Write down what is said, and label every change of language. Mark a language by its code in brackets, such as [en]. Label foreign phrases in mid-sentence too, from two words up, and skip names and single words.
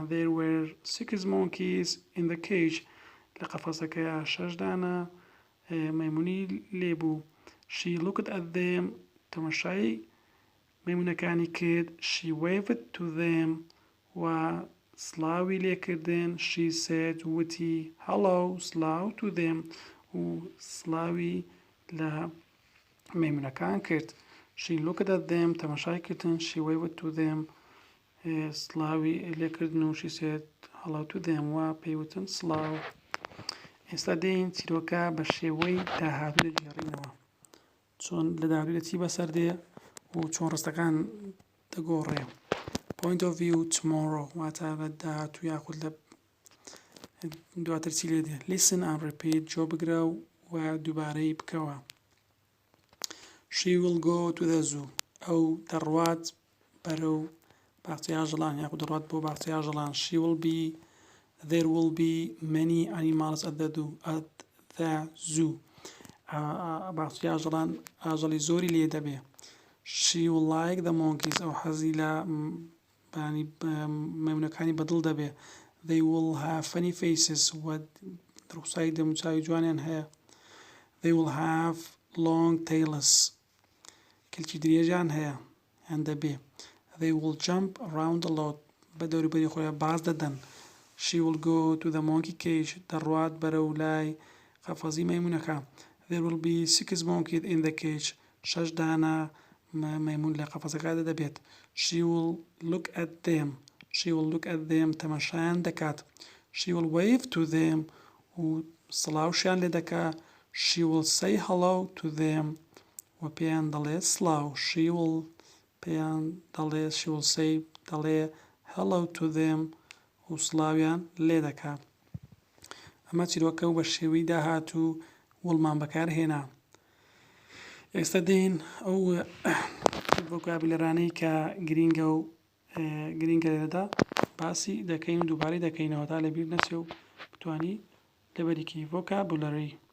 [en] There were 6 monkeys in the cage. [ckb] لە قەفەزەکەیە شەش دانە مەیمونی لێبوو. [en] She looked at them. [ckb] تەماشای مەیمونەکانی کرد. [en] She waved to them. [ckb] و سڵاوی لێکردن. [en] She said وتی hello سڵاو to them. [ckb] و سڵاوی لە مەیمونەکان کرد. [en] She looked at them. [ckb] تەماشای کردن. [en] She waved to them. [ckb] سڵاوی لێکردن و [en] she said hello to them. [ckb] و پێیوتن سڵاو. ئێستا دێین چیرۆکە بە شێوەی داهاتوو دەگێڕینەوە. چۆن لە داهاتوودا چی بەسەر دێ و چۆن ڕستەکان دەگۆڕێ. [en] point of view tomorrow [ckb] واتە بە داهاتوو یاخود لە دواتر چی لێ دێ [en] listen and repeat [ckb] جۆ بگرە و دووبارەی بکەوە [en] she will go to the zoo [ckb] ئەو دەڕوات بەرەو باخچەی ئاژەڵان یاخود دەڕوات بۆ باخچەی ئاژەڵان [en] there will be many animals at the zoo [ckb] باخچەی ئاژەڵان ئاژەڵی زۆری لێ دەبێ [en] she will like the monkeys [ckb] ئەو حەزی لە مەمونەکانی بەدڵ دەبێ they [en] will have funny faces [ckb] دڕوخسایی دەموچاوی جوانیان هەیە [en] they will have long tails [ckb] کلکی درێژیان هەیە یان دەبێ [en] they will jump around a lot [ckb] بە دەوروبەری خۆیان باز دەدەن [en] she will go to the monkey cage [ckb] دەڕوات بەرەو لای قەفەزی مەیمونەکە [en] there will be 6 monkeys in the cage [ckb] 6 دانە مەیمون لە قەفەزەکەدا دەبێت [en] she will look at them [ckb] تەماشایان دەکات [en] she will wave to them [ckb] و سڵاوشیان لێ دەکا [en] she will say hello to them [ckb] و پێیان دەڵێت سڵاو [en] she will [ckb] say دەڵێ [en] hello to them [ckb] و سڵاویان لێ دەکا ئەمە چیرۆکە و بە شێوەی داهاتوو وڵمان بەکارهێنا ئێستا دێن ئەو ڤۆکابولەرانەی کە گرینگە لێرەدا باسی دەکەین و دووبارەی دەکەینەوە تا لەبیر نەچێ و بتوانی لەبەریکی ڤۆکابولەری